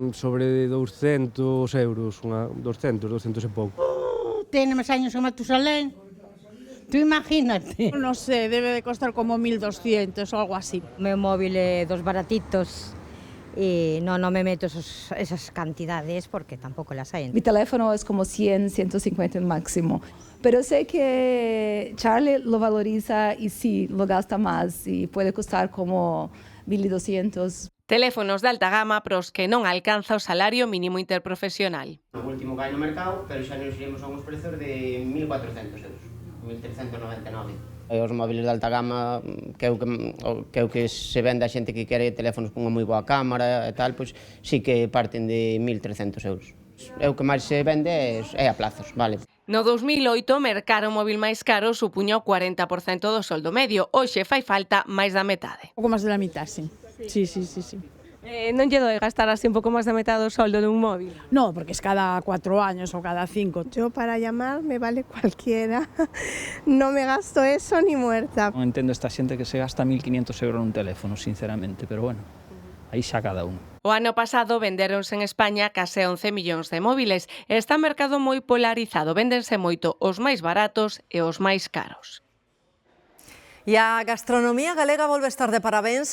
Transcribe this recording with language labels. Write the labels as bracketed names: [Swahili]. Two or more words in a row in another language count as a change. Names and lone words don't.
[Galician] Sobre 200 euros, 200 e pouco. [Spanish] Tiene máis años que Matusalén. Tú imagínate. No sé, debe de costar como 1.200 o algo así. [Galician] O meu móvil é dos baratitos e non me meto esas cantidades porque tampouco las hai. [Spanish] Mi teléfono es como 100, 150 máximo. Pero sé que Charlie lo valoriza y sí, lo gasta más y puede costar como 1.200. [Galician] Teléfonos de alta gama pros que non alcanza o salario mínimo interprofesional. O último que hai no mercado, pero xa nos iremos a uns prezos de 1.400 euros, 1.399. Os móviles de alta gama, que é o que se vende a xente que quere teléfonos con unha moi boa cámara e tal, pois sí que parten de 1.300 euros. É o que máis se vende é a plazos, vale. No 2008, mercar o móvil máis caro supuña o 40% do soldo medio. Hoxe fai falta máis da metade. Un pouco máis da mitad, sí. Sí. Non lle doi gastar así un pouco máis da metade do soldo nun móvil? [Spanish] No, porque es cada 4 años o cada 5. Yo para llamar me vale cualquiera. No me gasto eso ni muerta. [Galician] Non entendo esta xente que se gasta 1.500 euros nun teléfono, sinceramente, pero bueno, aí xa cada un. O ano pasado vendéronse en España case 11 millóns de móviles. Está o mercado moi polarizado, véndense moito os máis baratos e os máis caros. E a gastronomía galega volve a estar de parabéns.